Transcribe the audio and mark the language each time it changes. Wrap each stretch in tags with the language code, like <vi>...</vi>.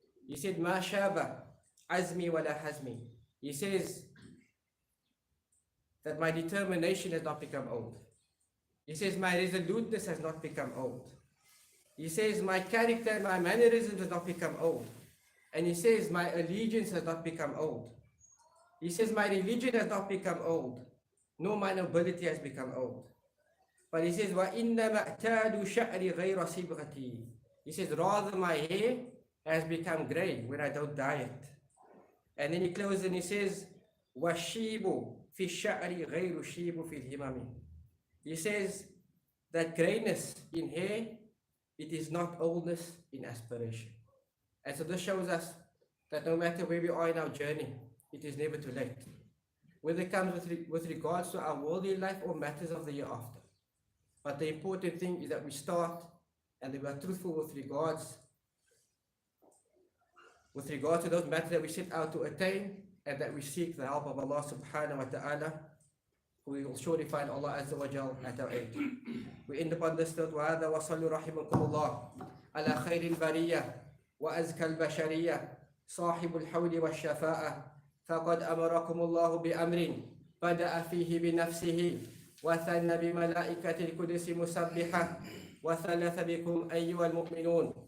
<en>He said,</en> <ar>ما شاب عزمي ولا حزمي.</ar> <en>He says that my determination has not become old. He says my resoluteness has not become old. He says my character, my mannerisms has not become old. And he says my allegiance has not become old. He says my religion has not become old, nor my nobility has become old. But he says,</en> <ar>وَإِنَّمَا اعْتَادُ شَعْرِ غَيْرَ صِبْغَتِي.</ar> <en>He says, rather my hair has become grey when I don't dye it. And then he closes and he says,</en> <ar>وَالشِّيبُ فِي الشَّعْرِ غَيْرُ شِيبُ فِي الْهِمَمِ.</ar> <en>He says that greyness in hair, it is not oldness in aspiration. And so this shows us that no matter where we are in our journey, it is never too late. Whether it comes with regards to our worldly life or matters of the year after. But the important thing is that we start and that we are truthful with regards to those matters that we set out to attain, and that we seek the help of Allah subhanahu wa ta'ala. We will surely find Allah azza wa jal at our aid. We end upon this note,</en> <ar>وَهَذَا وَصَلُّ رَحِمَكُمُ اللَّهُ عَلَى خَيْرِ الْبَرِيَّةِ وَأَزْكَى الْبَشَرِيَّةِ صَاحِبُ الْحَوْلِ وَالشَّفَاءَةِ فَقَدْ أَمَرَكُمُ اللَّهُ بِأَمْرٍ بدأ فيه بنفسه وثنى بملائكة القدس مسبحة وثلث بكم أيها المؤمنون.</ar>